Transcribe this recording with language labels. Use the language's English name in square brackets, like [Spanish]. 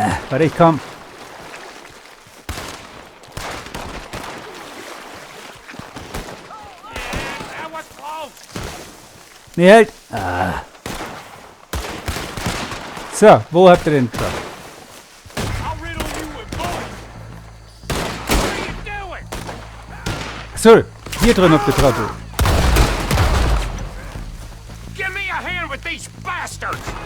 [German] Warte, ich komm. [English] That was close. [German] Nee, halt! Ah. So, wo habt ihr den Trappel? [English] I'll riddle you with bullets. What are you doing? [German] So, hier drin habt ihr Trappel. [English] Give me a hand with these bastards.